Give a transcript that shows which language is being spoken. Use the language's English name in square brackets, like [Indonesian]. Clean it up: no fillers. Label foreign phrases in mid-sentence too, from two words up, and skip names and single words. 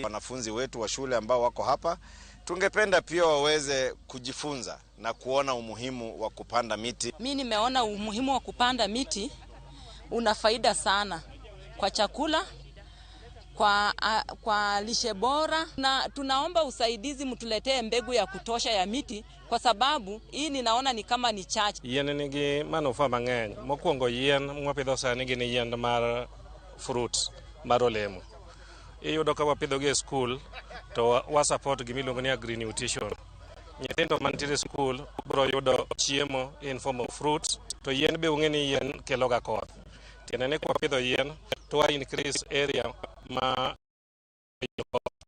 [Swahili] Wanafunzi wetu wa shule ambao wako hapa, tungependa pia waweze kujifunza na kuona umuhimu wa kupanda miti. Mimi nimeona umuhimu wa kupanda miti una faida sana kwa chakula, kwa lishe bora, na tunaomba usaidizi mtuletee mbegu ya kutosha ya miti kwa sababu hii ninaona ni kama ni chache. [Luo (Kenya and Tanzania)] Yien nigi manufaa mang'eny. Mokwongo yien mwapidho sani gin yien mar fruit mar olemo. Iyudo ka wapidho gi e school to wa support gimiluongo ni agri nutrition. Nyithindo mantiere school biro yudo chiemo [English] in form of fruits, [Luo (Kenya and Tanzania)] to yien be ung'e ni yien kelo ga koth. Tiende ni kwa pidho yien to wa increase area ma